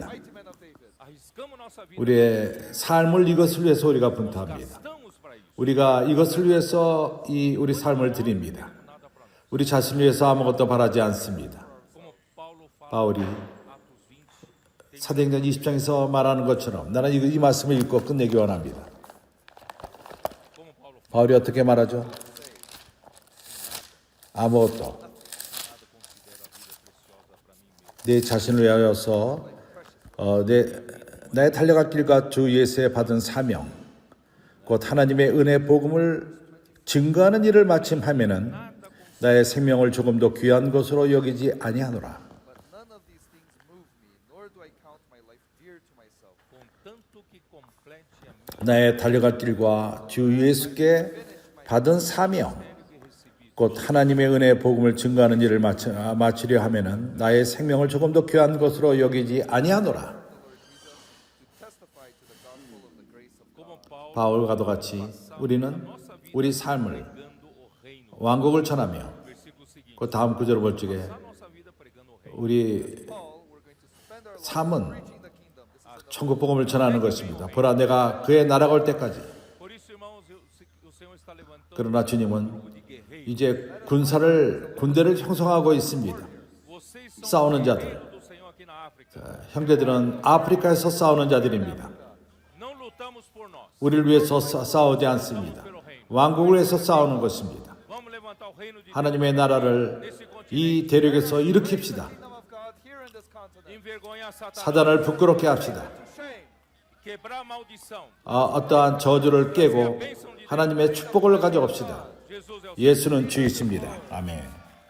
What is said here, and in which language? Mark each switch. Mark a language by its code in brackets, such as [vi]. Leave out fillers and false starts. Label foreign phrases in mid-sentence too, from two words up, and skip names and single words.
[en] mighty men of David. [pt] arriscamos nossa vida. [ko] 우리의 삶을 이것을 위해서 우리가 분투합니다. [pt] Gastamos para isso. [ko] 우리가 이것을 위해서 우리 삶을 드립니다. [pt] Nada para nós. [ko] 우리 자신을 위해서 아무것도 바라지 않습니다. [pt] Como Paulo fala [ko] 바울이 [pt] Atos 20, [ko] 사도행전 20장에서 말하는 것처럼 나는 이 말씀을 읽고 끝내기 원합니다. [pt] como Paulo fala, [ko] 바울이 어떻게 말하죠? 아무것도 내 자신을 위하여서 나의 달려갈 길과 주 예수의 받은 사명 곧 하나님의 은혜 복음을 증거하는 일을 마침 하면은 나의 생명을 조금 더 귀한 것으로 여기지 아니하노라. [en] But none of these things move me, nor do I count my life dear to myself. [pt] contanto que complete a minha [ko] 나의 달려갈 길과 주 예수께 받은 사명 곧 하나님의 은혜의 복음을 증거하는 일을 마치려 하면은 나의 생명을 조금 더 귀한 것으로 여기지 아니하노라. [en] To testify to the gospel of the grace of God. [pt] como Paulo [ko] 바울과도 같이 우리는 우리 삶을 [pt] pregando o reino. [ko] 왕국을 전하며 [pt] Versículo seguinte. [ko] 그 다음 구절을 볼 적에 [pt] Passar nossa vida pregando o reino. [ko] 우리 [en] Paul, we're going to spend our lives [ko] 삶은 [en] preaching the kingdom. This is the [ko] 천국 복음을 전하는 것입니다. 보라 내가 그의 나라가 올 때까지. [pt] Por isso, irmãos, o Senhor está levantando [ko] 그러나 주님은 [pt] de guerreiros. [ko] 이제 군대를 형성하고 있습니다. [pt] Vocês são [ko] 싸우는 [pt] o [ko] 자들. [pt] guerreiro do Senhor aqui na África. [ko] 형제들은 아프리카에서 싸우는 자들입니다. [pt] Não lutamos por nós. [ko] 우리를 위해서 싸우지 않습니다. 왕국을 위해서 싸우는 것입니다. [pt] Vamos levantar o reino de [ko] 하나님의 나라를 이 대륙에서 일으킵시다. [en] kingdom of God here in this continent. [pt] envergonhar Satanás, [ko] 사단을 부끄럽게 합시다. [en] Shame. [pt] quebrar maldição. [ko] 어떠한 저주를 깨고 하나님의 축복을 가져갑시다. [pt] Jesus é o [ko] 예수는 주이십니다. 아멘.